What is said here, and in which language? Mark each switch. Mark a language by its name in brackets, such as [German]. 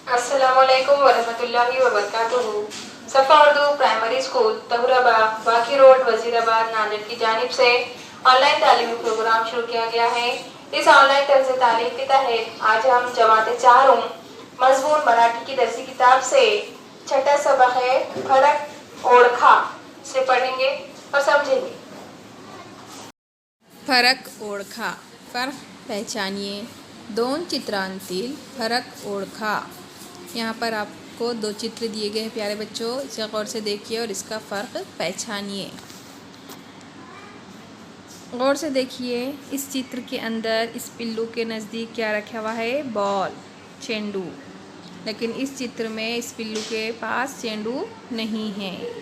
[Hindi] अस्सलामुअलैकुम वरहमतुल्लाहि वबरकातुहू। सफ़ा उर्दू प्राइमरी स्कूल तहुराबाग बाकी रोड वजीराबाद नांदेड़ की जानिब से ऑनलाइन तालीमी प्रोग्राम शुरू किया गया है। इस ऑनलाइन तर्ज तालीम के तहत आज हम जमात 4 मजमून मराठी की दरसी किताब से छठा सबक है [Marathi] फरक ओळखा [Hindi] से पढ़ेंगे और समझेंगे। [Marathi] फरक ओळखा, [Hindi] फर्क पहचानिए। [Marathi] दोन चित्रांतील फरक ओळखा। [Hindi] यहाँ पर आपको दो चित्र दिए गए हैं प्यारे बच्चों, इसे गौर से देखिए और इसका फ़र्क पहचानिए। गौर से देखिए, इस चित्र के अंदर इस पिल्लू के नज़दीक क्या रखा हुआ है? बॉल, चेंडू। लेकिन इस चित्र में इस पिल्लू के पास चेंडू नहीं है।